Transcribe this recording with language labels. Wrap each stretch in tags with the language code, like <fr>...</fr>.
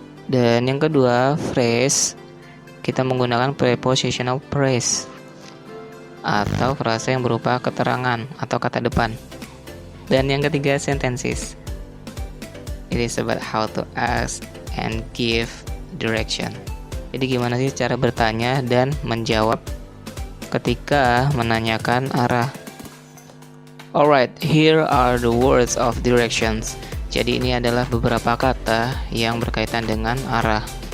<id>Dan yang kedua phrase, kita menggunakan prepositional phrase atau frasa yang berupa keterangan atau kata depan. Dan yang ketiga sentences.</id> <en>It is about how to ask and give direction.</en> <id>Jadi gimana sih cara bertanya dan menjawab ketika menanyakan arah.</id> <en>Alright, here are the words of directions.</en> <id>Jadi ini adalah beberapa kata yang berkaitan dengan arah.</id>